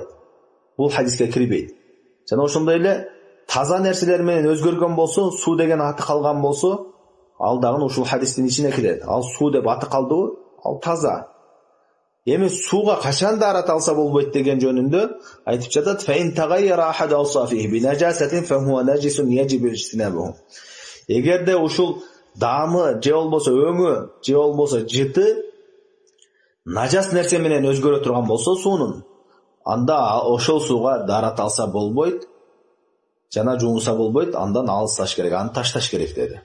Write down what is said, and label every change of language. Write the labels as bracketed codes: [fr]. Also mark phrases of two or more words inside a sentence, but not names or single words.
[ky] Бул хадиске кирбейт. Жана ошондой эле таза нерселер менен өзгөргөн болсо, суу деген аты калган болсо, ал дагы ушул хадистин ичине кирет. Ал суу деп аты калдыбы? Ал таза. Эми сууга качан дарат алса болбойт деген жөнүндө айтып жатат. [ar] فإن تغير أحد أوصافه بنجاسة فهو نجس يجب اجتنابه. [ky] Эгерде ушул даамы же болбосо өңү же болбосо жыты нажас нерсе менен өзгөрө турган болсо суунун, анда ошол сууга дарат алса болбойт жана жуунса болбойт, андан алысташ керек, аны ташташ керек деди.